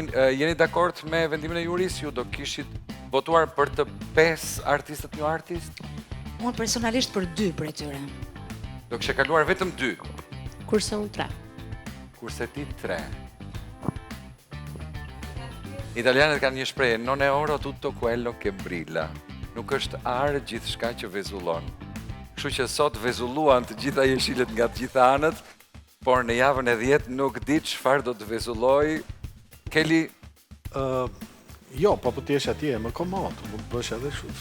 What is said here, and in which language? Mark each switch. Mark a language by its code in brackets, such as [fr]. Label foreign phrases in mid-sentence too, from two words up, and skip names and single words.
[sq] Jeni dakord me vendimin e jurisë? Ju do kishit votuar për të 5 artistët një artist? Unë personalisht për 2 për e tyre. Do kështë kaluar vetëm 2? Kurse unë 3. Kurse ti 3. Italianët kanë një shprehje, [it] non è oro tutto quello che brilla. [sq] Nuk është arë gjithçka që vezullon. Kështu që sot vezulluan të gjitha jeshilet nga të gjitha anët, por në javën e 10 nuk di çfarë do të vezulloj. Keli? Jo, po të jesh atje më komod, mund të bësh edhe kështu.